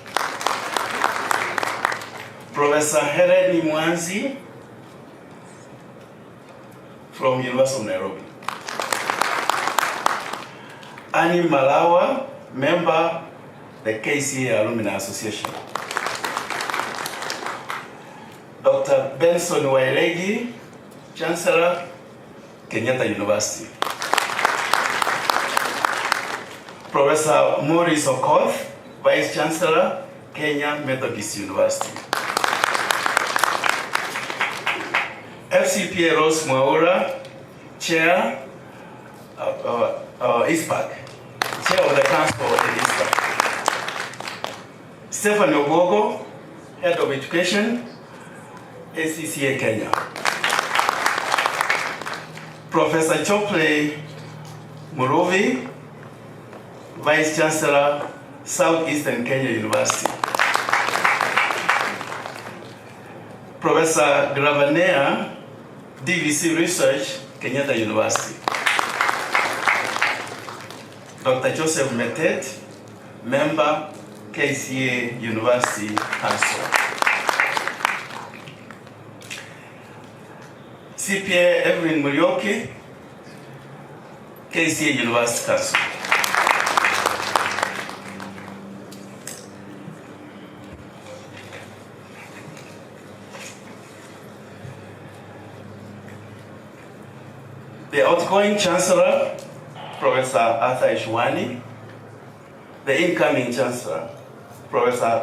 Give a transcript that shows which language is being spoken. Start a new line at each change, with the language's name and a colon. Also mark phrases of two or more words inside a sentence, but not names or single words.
English: Professor Helen Mwanzi from University of Nairobi. Annie Malawa, member, the KCA Alumni Association. Dr. Benson Wailegi, Chancellor, Kenyatta University. Professor Maurice Okoth, Vice Chancellor, Kenya Methodist University. FCPA Rose Mwaura, Chair, ISPAC, Chair of the Council of the ISPAC. Stephen Ogogo, Head of Education, ACCA Kenya. Professor Chopley Muruvi, Vice Chancellor, Southeastern Kenya University. Professor Gravanea, DVC Research, Kenyatta University. Dr. Joseph Metet, member, KCA University Council. CPA Evelyn Murioki, KCA University Council. The outgoing Chancellor, Professor Arthur Ishwani, the incoming Chancellor, Professor